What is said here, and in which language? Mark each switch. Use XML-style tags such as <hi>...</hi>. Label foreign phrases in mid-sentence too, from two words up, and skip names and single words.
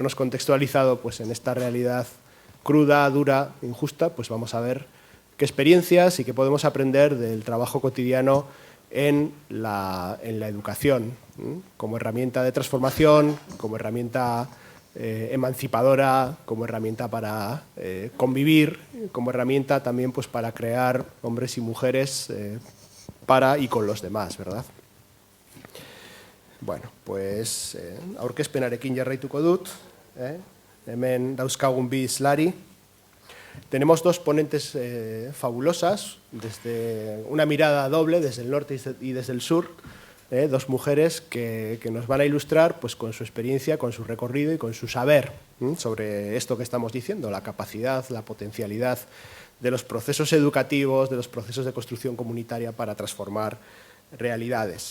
<es>habernos contextualizado pues en esta realidad cruda, dura, injusta, pues vamos a ver qué experiencias y qué podemos aprender del trabajo cotidiano en la educación, como herramienta de transformación, como herramienta emancipadora, como herramienta para convivir, como herramienta también pues para crear hombres y mujeres para y con los demás, ¿verdad? Bueno, pues</es> <eu>aurkezpenarekin jarraituko dut, hemen dauzkagun bi islari.</eu> <es>Tenemos dos ponentes fabulosas, desde una mirada doble, desde el norte y desde el sur, dos mujeres que nos van a ilustrar pues, con su experiencia, con su recorrido y con su saber sobre esto que estamos diciendo, la capacidad, la potencialidad de los procesos educativos, de los procesos de construcción comunitaria para transformar realidades.</es>